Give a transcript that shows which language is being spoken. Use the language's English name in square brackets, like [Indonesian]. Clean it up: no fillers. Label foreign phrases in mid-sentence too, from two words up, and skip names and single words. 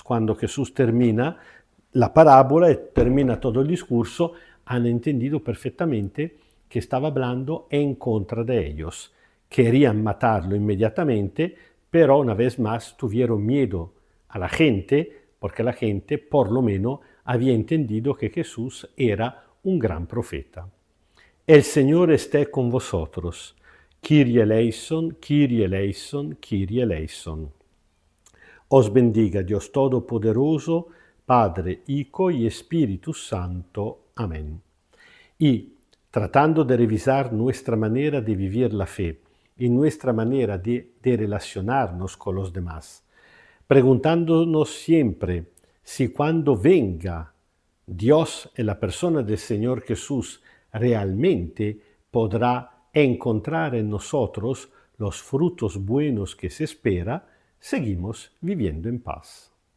[Spanish] Cuando Jesús termina la parábola y termina todo el discurso, han entendido perfectamente que estaba hablando en contra de ellos. Querían matarlo inmediatamente, pero una vez más tuvieron miedo a la gente, porque la gente por lo menos había entendido que Jesús era un gran profeta. El Señor esté con vosotros. [Greek] Κύριε ἐλέησον, Κύριε ἐλέησον, Κύριε ἐλέησον. [Spanish] Os bendiga Dios Todopoderoso, Padre, Hijo y Espíritu Santo. Amén. Y tratando de revisar nuestra manera de vivir la fe y nuestra manera de relacionarnos con los demás, preguntándonos siempre si cuando venga Dios en la persona del Señor Jesús realmente podrá encontrar en nosotros los frutos buenos que se espera, seguimos viviendo en paz.